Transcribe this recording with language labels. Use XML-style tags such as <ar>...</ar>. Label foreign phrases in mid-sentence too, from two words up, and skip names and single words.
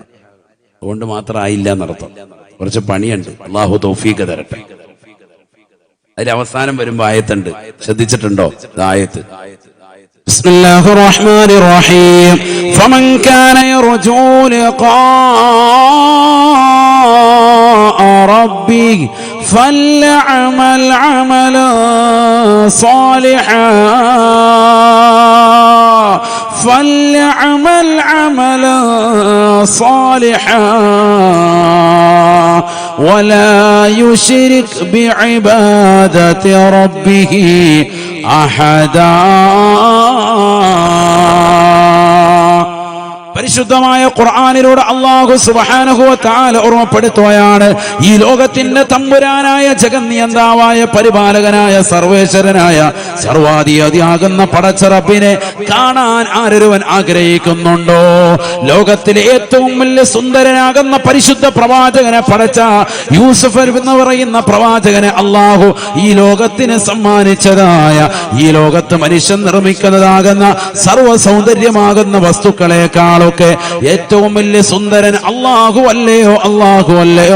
<ml>അതുകൊണ്ട് മാത്രം ആയില്ല എന്നർത്ഥം. കുറച്ച് പണിയുണ്ട്. അള്ളാഹു തൗഫീഖ് തരട്ടെ. അതിൽ അവസാനം വരുമ്പോ ആയത്തുണ്ട്, ശ്രദ്ധിച്ചിട്ടുണ്ടോ?</ml> <ar>ആയത്ത് بسم الله الرحمن الرحيم. فمن كان يرجو لقاء ربي فليعمل عملا صالحا فليعمل عملا صالحا ولا يشرك بعبادة ربه أحدا.</ar> <ml>പരിശുദ്ധമായ ഖുർആനിലൂടെ അല്ലാഹു</ml> <ar>سبحانه وتعالى</ar> <ml>ഓർമ്മപ്പെടുത്തുകയാണ്, ഈ ലോകത്തിന്റെ തമ്പുരാനായ ജഗന്നിയന്താവായ പരിപാലകനായ സർവേശ്വരനായ സർവാധിപതിയാകുന്ന പടച്ച റബ്ബിനെ കാണാൻ ആരൊരുവൻ ആഗ്രഹിക്കുന്നുണ്ടോ, ലോകത്തിലെ ഏറ്റവും വലിയ സുന്ദരനാകുന്ന പരിശുദ്ധ പ്രവാചകനെ പടച്ച യൂസുഫ് എന്ന് പറയുന്ന പ്രവാചകനെ അല്ലാഹു ഈ ലോകത്തിന് സമ്മാനിച്ചതായ, ഈ ലോകത്ത് മനുഷ്യൻ നിർമ്മിക്കുന്നതാകുന്ന സർവ്വ സൗന്ദര്യമാകുന്ന വസ്തുക്കളെക്കാളും ഏറ്റവും വലിയ സുന്ദരൻ അല്ലാഹു അല്ലയോ, അല്ലാഹു അല്ലയോ.</ml>